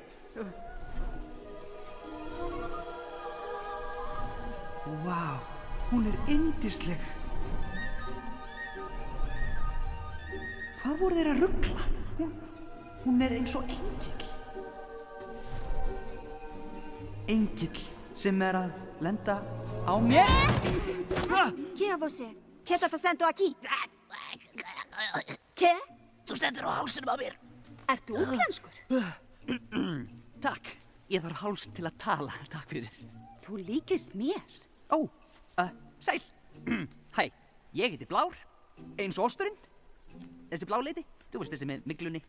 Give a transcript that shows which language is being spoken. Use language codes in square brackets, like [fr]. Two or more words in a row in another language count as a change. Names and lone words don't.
[is] Vá, hún yndisleg. Hvað voru þeir að rugla? Hún eins og engill. Engill sem að lenda á mér. [fr] Qui est [pt] você? Que tá fazendo aqui? Que? [is] Þú stendur á hálsinum á mér. Ert þú útlenskur? Takk, ég þarf háls til að tala, takk fyrir. Þú líkist mér. Ó, sæl. Hæ, ég heiti Blár, eins og osturinn. Þessi bláleiti, þú veist þessi með miglunni.